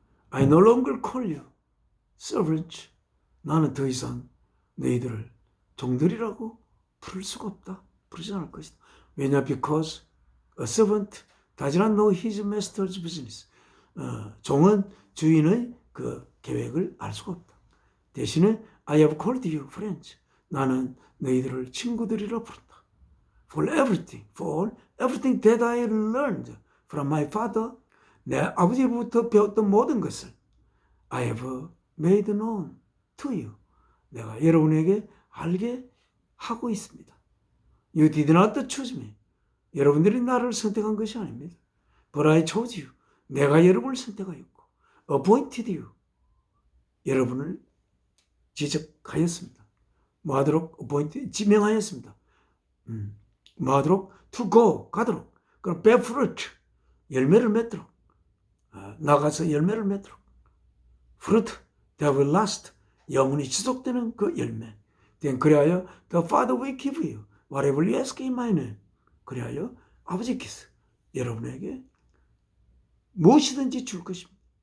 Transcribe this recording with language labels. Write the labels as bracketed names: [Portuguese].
[English] I no longer call you servants. [Korean] 나는 더 이상 너희들을 종들이라고 부를 수가 없다. 부르지 않을 것이다. 왜냐? [English] Because a servant does not know his master's business. [Korean] 종은 주인의 그 계획을 알 수가 없다. 대신에 [English] I have called you friends. [Korean] 나는 너희들을 친구들이라 부른다. [English] For everything that I learned from my father. [Korean] 내 아버지로부터 배웠던 모든 것을 [English] I have made known to you. [Korean] 내가 여러분에게 알게 하고 있습니다. [English] You did not choose me. [Korean] 여러분들이 나를 선택한 것이 아닙니다. [English] But I chose you. [Korean] 내가 여러분을 선택하였고 [English] appointed you. [Korean] 여러분을 지적하였습니다. 뭐하도록? [English] appointed, [Korean] 지명하였습니다. 뭐하도록? [English] to go, [Korean] 가도록. 그럼 [English] bear fruit, [Korean] 열매를 맺도록. 나가서 열매를 맺도록. [English] fruit that will last, [Korean] 영원히 지속되는 그 열매. [English] Then [Korean] 그리하여 [English] the Father will give you whatever you ask in my name. [Korean] 그리하여 아버지께서 여러분에게 무엇이든지 줄 것입니다.